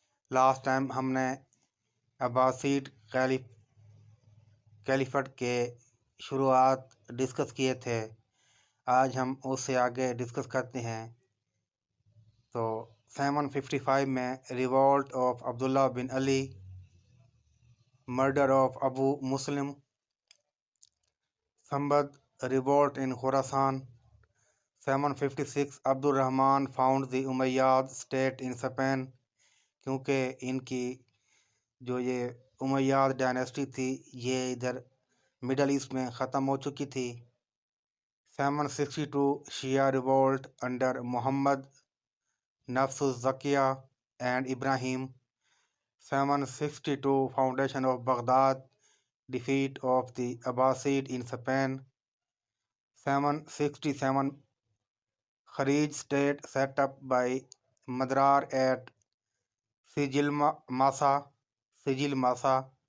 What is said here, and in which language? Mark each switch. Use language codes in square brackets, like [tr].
[ur] Last time ہم نے عباسیڈ کیلیفٹ کے شروعات ڈسکس کیے تھے. آج ہم اس سے آگے ڈسکس کرتے ہیں. [en] تو 755 میں revolt of Abdullah bin Ali, murder of Abu Muslim, Sambad revolt in Khorasan. 756 Abdur Rahman found the Umayyad state in Spain. [ur] کیونکہ ان کی جو یہ امیاد ڈائنیسٹی تھی یہ ادھر مڈل ایسٹ میں ختم ہو چکی تھی. [en] 762 Shia revolt under Muhammad Nafs al Zakiyya and Ibrahim. 762 foundation of Baghdad, defeat of the Abbasid in Spain. 767 Kharij state set up by Madrar at Sijil Masa.